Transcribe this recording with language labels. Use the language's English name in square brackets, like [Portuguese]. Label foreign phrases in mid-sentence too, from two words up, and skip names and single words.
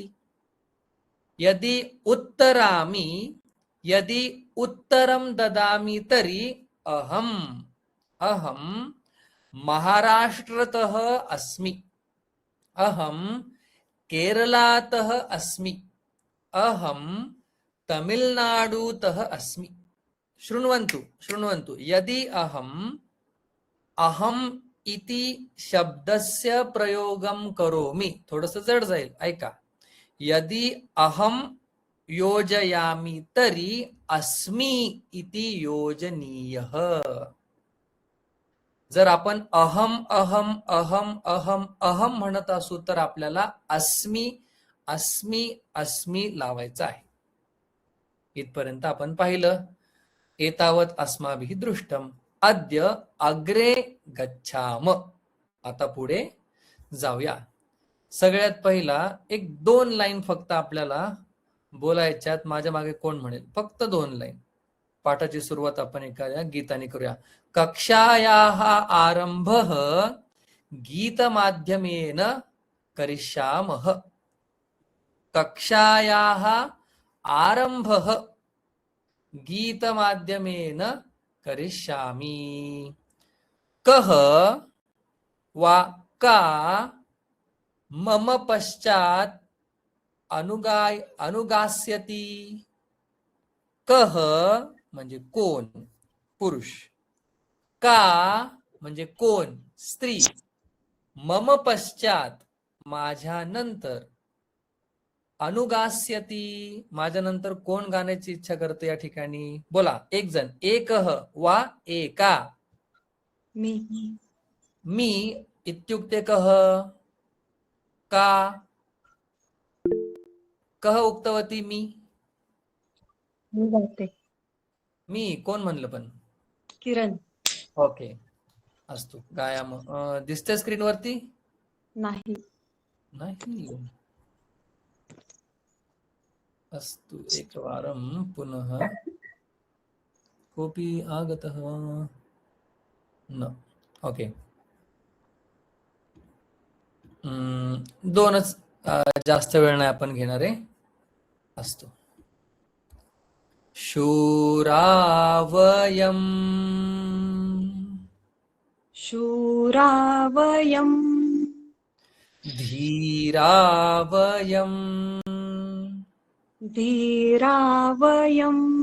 [Sanskrit] यदि उत्तरामि, यदि उत्तरं ददामि तर्हि अहं महाराष्ट्रतः अस्मि, अहं केरलातः अस्मि, अहं तमिलनाडुतः अस्मि। शृण्वन्तु। यदि अहम् इति शब्दस्य प्रयोगं करोमि, [Marathi] थोडंसं जड जाईल, ऐका। [Sanskrit] यदि अहं योजयामि तर्हि अस्मि इति योजनीयः। [Marathi] जर आपण अहम म्हणत असू तर आपल्याला अस्मि लावायचं आहे। इथपर्यंत आपण पाहिलं। [Sanskrit] एतावत् अस्माभिः दृष्टम्। अद्य अग्रे गच्छाम। [Marathi] आता पुढे जाऊया। सगळ्यात पहिला एक 2 लाईन फक्त आपल्याला बोलायच्यात। माझ्या मागे कोण म्हणेल? फक्त 2 लाईन। पाठाची सुरुवात आपण एखाद्या गीताने करूया। [Sanskrit] कक्षायाः आरम्भः गीतमाध्यमेन करिष्यामः। कक्षायाः आरम्भः गीतमाध्यमेन करिष्यामि। कः वा का मम पश्चात् अनुगास्यति? [Marathi] कह म्हणजे कोण, पुरुष. का म्हणजे कोण, स्त्री. [Sanskrit] मम पश्चात [Marathi] माझ्या नंतर. अनुगास्यती माझ्या नंतर कोण गाण्याची इच्छा करतो या ठिकाणी, बोला एक जण. [Sanskrit] एकह वा एका. [Marathi] मी. [Sanskrit] मी इत्युक्ते कह. का कह उक्तवती मी. [Marathi] मी गाते. मी कोण म्हणलं पण. किरण. ओके [Sanskrit] अस्तु गायाम. [Marathi] दिसते स्क्रीन वरती नाही. नाही. [Sanskrit] अस्तु एकवारं पुनः. कोऽपि आगतः न. [Marathi] ओके. दोनच जास्त वेळ नाही आपण घेणार आहे. [Sanskrit] अस्तु. शूरावयम्. शूरावयम्. धीरावयम्. धीरावयम्.